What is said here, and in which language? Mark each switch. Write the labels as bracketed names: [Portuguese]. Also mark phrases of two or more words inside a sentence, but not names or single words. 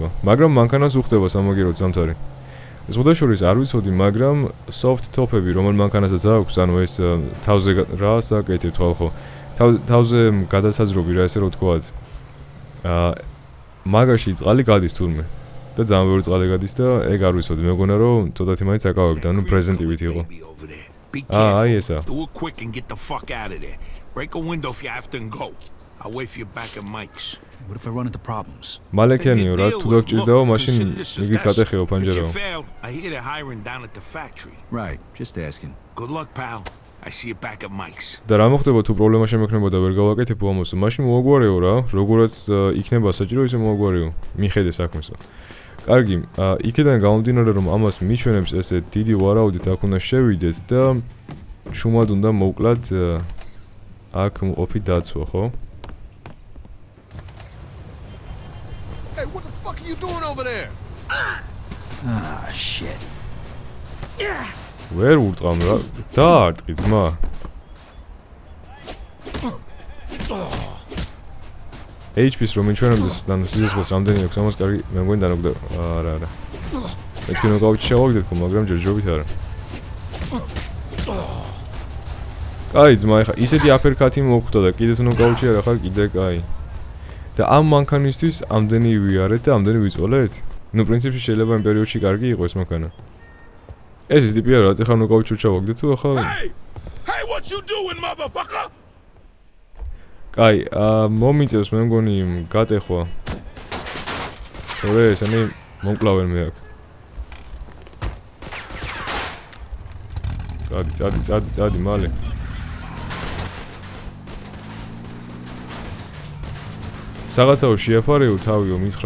[Georgian] მაგრამ მანქანას უხდება სამაგიეროდ ზამთარი. ზღუდაშორის არ ვიცოდი, მაგრამ [English] soft top- [Georgian] ები რომელ მანქანასაც აქვს, ანუ ეს თავზე რა საკეთებ თვალხო. თავზე გადასაძრობი რა ესე რო ვთქვათ. მაგაში წყალი გადის თურმე. და ძალიან ბევრი წყალი გადის და ეგ არ ვიცოდი, მეგონა რომ ცოტათი მაინც აკავებდა, ანუ პრეზენტივით იყო. აი ესა. [English] Do it quick and get the fuck out of there. Break a window if you have to and go. I'll wait for you back at Mike's. What if I run into problems? [Georgian] მალეკიანიო რა, თუ დაგჭირდაო, მაშინ იგიც გადახეო ფანჯარაო. [English] I hear they're hiring down at the factory. Right, just asking. Good luck, pal. I see you back at Mike's. [Georgian] და რა მოხდება თუ პრობლემა შემექნება და ვერ გავაკეთებ ამას, მაშინ მოაგვარეო რა, როგორაც იქნება საჭირო ისე მოაგვარეო. მიხედე საქმესო. კარგი, იქიდან გამომდინარე რომ ამას მიჩვენებს ესე დიდი ვარაუდით აქ უნდა შევიდეთ და შუმად უნდა მოვკლათ აქ ოფი დაცვა, ხო? [English] Hey, what the fuck are you doing over there? Ah, shit. [Georgian] ვერ ურტყამ რა. დაარტყი ძმა. HP-ს რომ მიჩვენებდეს და სიზუსს რამდენი აქვს ამას კარგი მე მგონი დანაგდა არა მეთქი ნოკაუტი შევაგდეთ ხო მაგრამ ჯერჯერობით არა კაი ძმა ეხა ისეთი აფერკათი მოხდა და კიდე თუ ნოკაუტი არა ხარ კიდე კაი და ამ მანქანისთვის ამდენი ვიარეთ და ამდენი ვიწოლეთ ნუ პრინციპში შეიძლება იმ პერიოდში კარგი იყო ეს მანქანა ეს ის ტიპია რა ეხა ნოკაუტი ჩავაგდეთ თუ ახლა [English] Hey, what you doing, motherfucker? [Georgian] კაი, მომიწევს მე მგონი გატეხვა. თორე ესენი მომკლავენ მე აქ. წადი მალე. Საღაცაო შეაფარეო თავიო მითხრა.